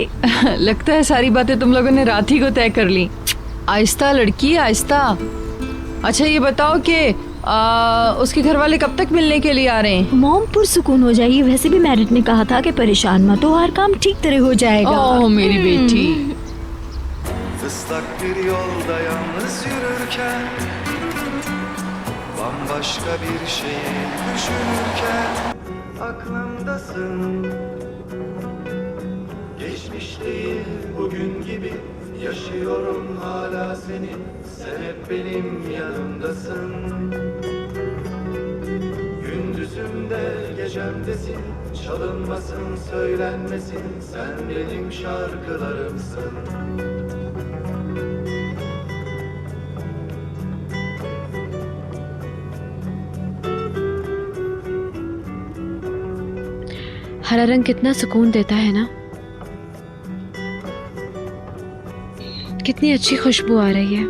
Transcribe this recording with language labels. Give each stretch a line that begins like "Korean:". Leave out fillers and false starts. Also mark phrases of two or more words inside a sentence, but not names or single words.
Hindi: लगता है सारी बातें तुम लोगों ने रात ही को तय कर ली। आहिस्ता लड़की, आहिस्ता। अच्छा ये बताओ कि उसके घर वाले कब तक मिलने के लिए आ रहे हैं? मॉम पुरसुकून हो जाइए। वैसे भी मैरिट ने कहा था कि परेशान मत हो, हर काम ठीक तरह हो जाएगा। ओह मेरी बेटी।
Turkish: Islak bir yolda yalnız yürürken, bambaşka bir şeyi düşünürken aklımdasın. Geçmiş değil bugün gibi yaşıyorum hala seni. Sen hep benim yanımdasın. Gündüzümde gecemdesin. Çalınmasın söylenmesin. Sen benim şarkılarımsın.
Hindi: हरा रंग कितना सुकून देता है ना। कितनी अच्छी खुशबू आ रही है।